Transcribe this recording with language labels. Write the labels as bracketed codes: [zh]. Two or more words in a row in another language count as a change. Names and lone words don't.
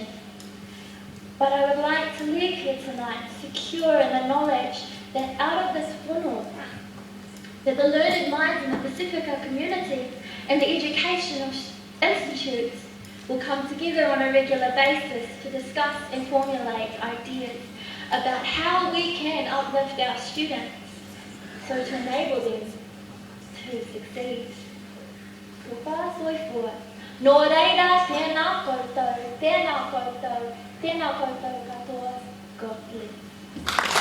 [en] But I would like to leave here tonight secure in the knowledge that out of this funnel, that the learned minds in the Pasifika community and the educational institutes will come together on a regular basis to discuss and formulate ideas about how we can uplift our students so to enable them to succeed. Ko wha soifua. [mi] Nō reira, tēnā koutou, tēnā koutou, tēnā koutou katoa, [en] God bless.